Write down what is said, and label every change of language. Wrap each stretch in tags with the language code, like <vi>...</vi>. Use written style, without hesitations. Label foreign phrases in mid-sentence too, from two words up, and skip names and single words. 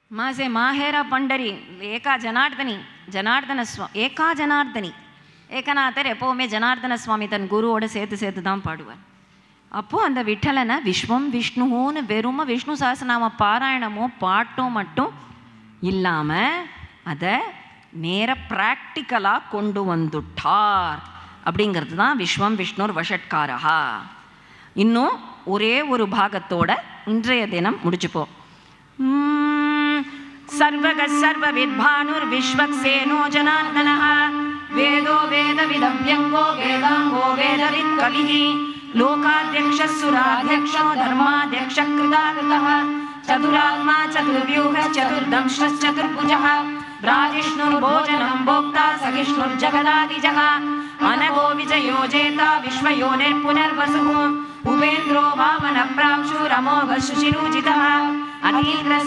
<mr>से माहेरा पंडरी एका जनार्दनी</mr> <ta>जनार्दन एका जनार्दनी ஏகநாதர் எப்போவுமே ஜனார்தன சுவாமி தன் குருவோட சேர்த்து சேர்த்து தான் பாடுவார். அப்போது அந்த விட்டலனை விஸ்வம் விஷ்ணுன்னு வெறும விஷ்ணு சஹஸ்ரநாம பாராயணமோ பாட்டோ மட்டும் இல்லாமல் அதை நேர ப்ராக்டிக்கலாக கொண்டு வந்துட்டார். அப்படிங்கிறது தான்</ta> <sa>विश्वं विष्णुर् वषट्कारः.</sa> <ta>இன்னும் ஒரே ஒரு பாகத்தோட இன்றைய தினம் முடிச்சுப்போம்.</ta> <sa>सर्वगः सर्वविद्भानुर् विश्वक्सेनो जनार्दनः वेदो वेदविदव्यङ्गो वेदाङ्गो वेदवित्कविः लोकाध्यक्षः सुराध्यक्षो धर्माध्यक्षः कृताकृतः चतुरात्मा चतुर्व्यूहः चतुर्दंशः चतुर्भुजः राजिष्णुर्भोजनं भोक्ता सहिष्णुर्जगदादिजः अनगो विजयो जेता विश्वयोनिर्पुनर्वसुः उपेन्द्रो वामनप्राक्षुरमोघः शुचिरूजितः अतीन्द्रः</sa>